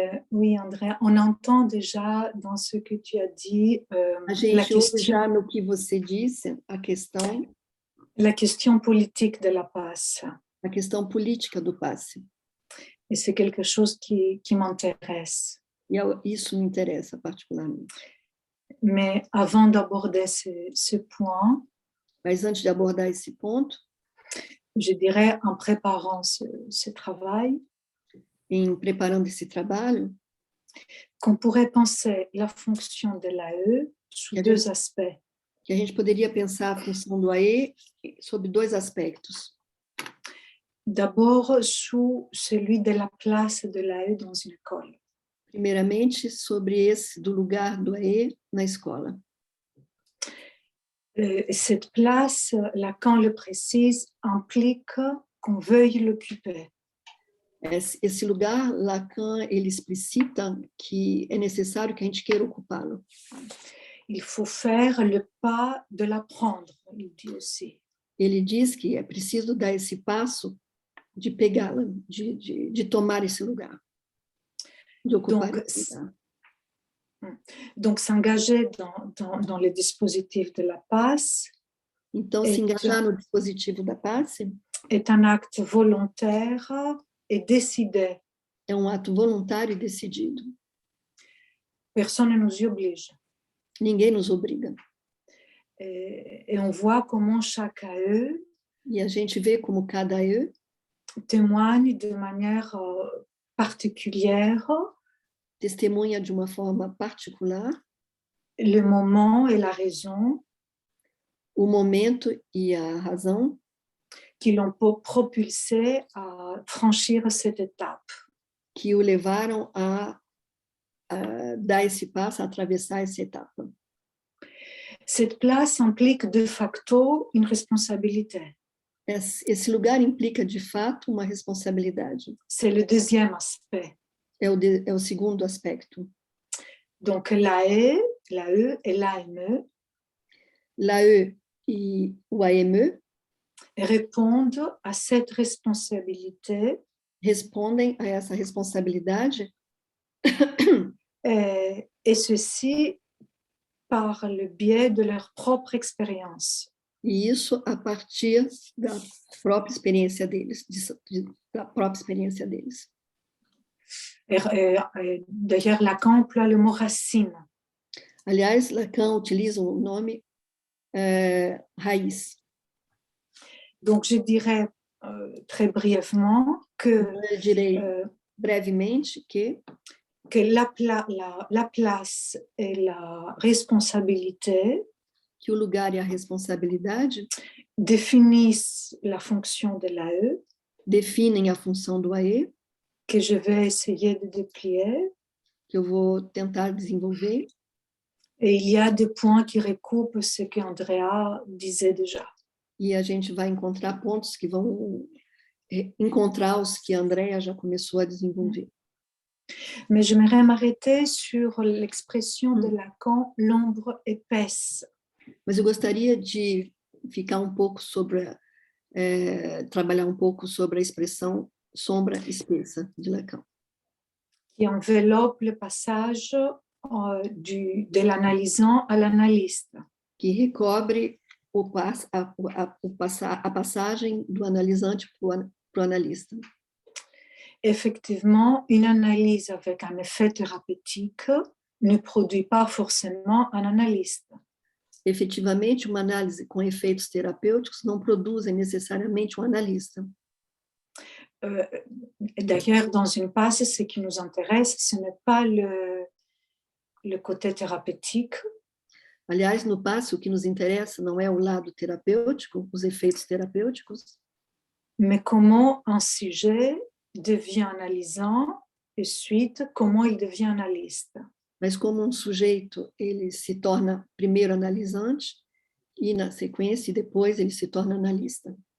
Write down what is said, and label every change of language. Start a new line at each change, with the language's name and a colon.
French: Oui, Andrea, on entend déjà dans ce que tu as dit
Portuguese: a gente ouve já no que você disse
French: la question politique de la passe.
Portuguese: A questão política do passe.
French: Et c'est quelque chose qui m'intéresse.
Portuguese: E isso me interessa particularmente.
French: Mais avant d'aborder ce point,
Portuguese: mas antes de abordar esse ponto,
French: je dirais en préparant ce travail,
Portuguese: em preparando esse trabalho,
French: qu'on pourrait penser la fonction de l'AE sous deux aspects.
Portuguese: Que a gente poderia pensar a função do AE sob dois aspectos.
French: D'abord, sous celui de la place de l'AE dans une école.
Portuguese: Primeiramente, sobre esse do lugar do AE na escola.
French: Cette place, Lacan le précise, implique qu'on veuille l'occuper.
Portuguese: Esse lugar, Lacan, ele explicita que é necessário que a gente queira ocupá-lo.
French: Il faut faire le pas de l'apprendre, il dit aussi.
Portuguese: Ele diz que é preciso dar esse passo de pegá-la, de tomar esse lugar, de ocupar esse lugar.
French: Donc, s'engager dans le dispositif de la passe.
Portuguese: Então, se engajar no dispositivo da passe
French: est un acte volontaire et décidé.
Portuguese: É ato voluntário e decidido.
French: Personne ne nous y oblige.
Portuguese: Ninguém nos obriga.
French: Et on voit comment chaque AE
Portuguese: e a gente vê como cada AE
French: témoigne de manière particulière
Portuguese: testemunha de uma forma particular
French: le moment et la raison,
Portuguese: o momento e a razão
French: qui l'ont propulsé à franchir cette étape.
Portuguese: Que o levaram a dar esse passo, a atravessar essa etapa.
French: Cette place implique de facto une responsabilité.
Portuguese: esse lugar implica, de fato, uma responsabilidade.
French: C'est le deuxième aspect.
Portuguese: É o segundo aspecto.
French: Donc, l'AE et l'AME
Portuguese: L'AE e o AME
French: répondent à cette responsabilité
Portuguese: respondem a essa responsabilidade
French: et ceci par le biais de leur propre expérience.
Portuguese: e isso a partir da própria experiência deles, da própria experiência deles.
French: D'ailleurs, Lacan emploie le mot racine.
Portuguese: Aliás, Lacan utiliza o nome raiz.
French: Donc, je dirais très brièvement que,
Portuguese: Eu direi brevemente que
French: la place et la responsabilité
Portuguese: o lugar e a responsabilidade
French: définissent la fonction de l'AE
Portuguese: definem a função do AE,
French: que je vais essayer de déplier.
Portuguese: que eu vou tentar desenvolver.
French: Et il y a des points qui recoupent ce qu'Andrea disait déjà.
Portuguese: E a gente vai encontrar pontos que vão encontrar os que a Andrea já começou a desenvolver.
French: Mais j'aimerais m'arrêter sur l'expression de Lacan, l'ombre épaisse.
Portuguese: Mas eu gostaria de ficar um pouco sobre, trabalhar um pouco sobre a expressão sombra espessa de Lacan.
French: Qui enveloppe le passage de l'analysant à l'analyste.
Portuguese: Que recobre a passagem do analisante para o analista.
French: Effectivement, une analyse avec un effet thérapeutique ne produit pas forcément un analyste.
Portuguese: Efetivamente, uma análise com efeitos terapêuticos não produzem necessariamente um analista.
French: D'ailleurs, dans une passe, ce qui nous intéresse, ce n'est pas le côté thérapeutique.
Portuguese: Aliás, no passe, o que nos interessa não é o lado terapêutico, os efeitos terapêuticos,
French: mais comment un sujet devient analysant et suite, comment il devient analyste.
Portuguese: mas como um sujeito ele se torna primeiro analisante e, na sequência, depois ele se torna analista.